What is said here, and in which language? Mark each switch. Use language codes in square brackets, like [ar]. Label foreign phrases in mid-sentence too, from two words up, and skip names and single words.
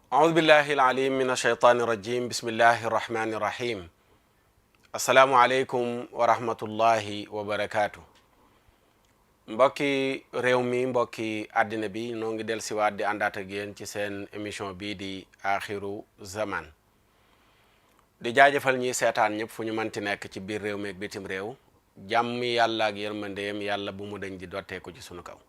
[ar] أعوذ بالله العليم من الشيطان الرجيم بسم الله الرحمن الرحيم السلام عليكم ورحمة الله وبركاته [wo] mbokki réew mi mbokki àddina bi noo ngi del siwaat di àndaat ak yéen ci seen émission bii di axiru zaman di jaajëfal ñi seetaan ñëpp fu ñu mënti nekk ci biir réew mi ak bitim réew jàmm yàlla ak yërmandeem yàlla bu mu dañ di dotteeku ci sunu kaw.